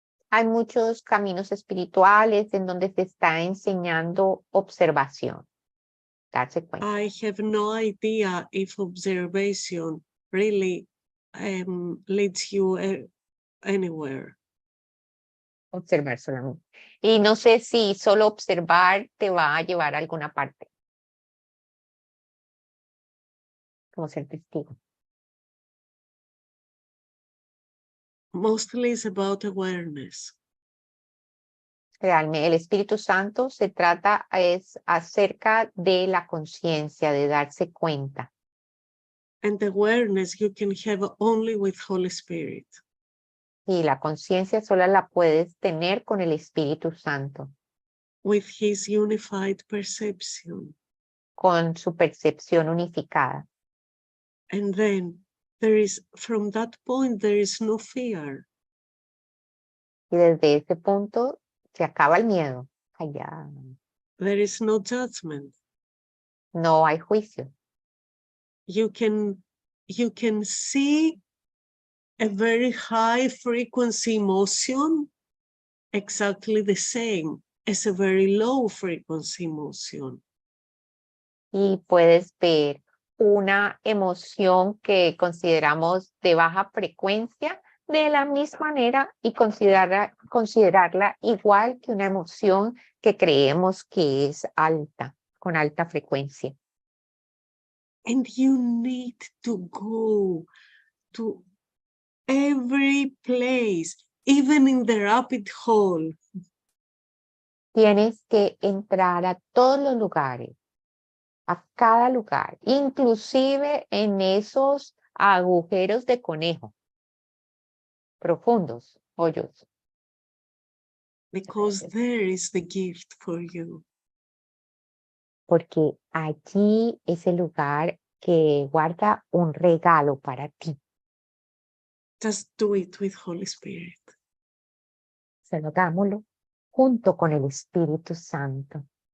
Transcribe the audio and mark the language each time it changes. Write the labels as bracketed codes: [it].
[es] Hay muchos caminos espirituales en donde se está enseñando observación, darse cuenta. [en] I have no idea if observation really leads you anywhere. [es] Observar solamente. Y no sé si solo observar te va a llevar a alguna parte. Como ser testigo. [en] Mostly it's about awareness. [es] Realmente, el Espíritu Santo se trata es acerca de la conciencia, de darse cuenta. [en] And awareness you can have only with Holy Spirit. [es] Y la conciencia solo la puedes tener con el Espíritu Santo, [en] With his unified perception. [es] con su percepción unificada. [en] And then there is, from that point, there is no fear. [es] Y desde ese punto se acaba el miedo. Allá [en] There is no judgment. [es] no hay juicio. [en] You can see a very high frequency emotion exactly the same as a very low frequency emotion. [es] Y puedes ver una emoción que consideramos de baja frecuencia de la misma manera y considerarla igual que una emoción que creemos que es alta, con alta frecuencia. [en] And you need to go to every place, even in the rabbit hole. [es] Tienes que entrar a todos los lugares, a cada lugar, inclusive en esos agujeros de conejo, profundos, hoyos. [en] Because there is the gift for you. [es] Porque allí es el lugar que guarda un regalo para ti. [en] Just do it with Holy Spirit. [es] Solo hagámoslo junto con el Espíritu Santo.